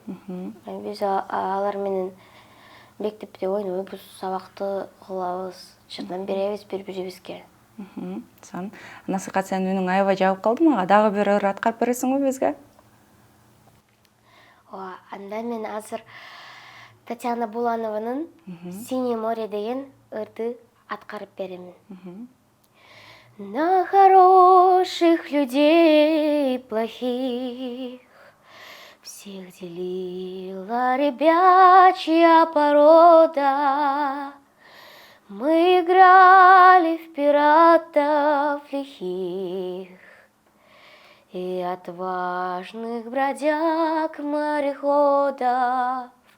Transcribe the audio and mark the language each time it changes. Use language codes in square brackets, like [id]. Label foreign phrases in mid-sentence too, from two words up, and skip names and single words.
[ky] Биз алар менен мектепте ойнойбуз, сабакты кылабыз, жардам беребиз бири-бирибизге. Сонун. Насыйкат, сенин үнүң аябай жагып калды мага. Дагы бир ыр аткарып бересиңби бизге? Ооба, анда мен азыр Татьяна Буланованын «Синее море» деген ырды аткарып беремин. [ru] На хороших людей и плохих всех делила ребячья порода. Мы играли в пиратов лихих и отважных бродяг-мореходов.